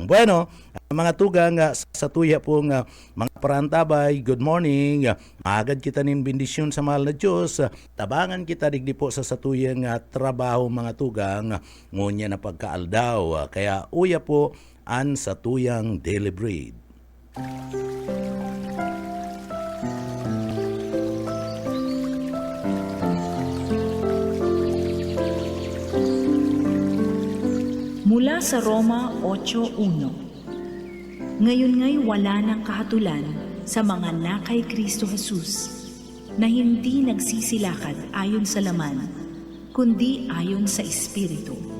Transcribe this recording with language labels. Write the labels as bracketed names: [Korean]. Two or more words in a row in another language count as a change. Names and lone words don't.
[Bikol] Bueno, mga tugang sa tuya pong mga parantabay, [English] good morning. [Bikol] Maagad kita nin bendisyon sa mahal na Diyos. Tabangan kita digdi po sa satuyang trabaho mga tugang, ngunya na pagkaaldaw. Kaya uya po an satuyang [English] daily bread. [Filipino] Mula sa Roma 8:1. Ngayon nga'y wala ng kahatulan sa mga na kay Kristo Jesus, na hindi nagsisilakad ayon sa laman, kundi ayon sa Espiritu.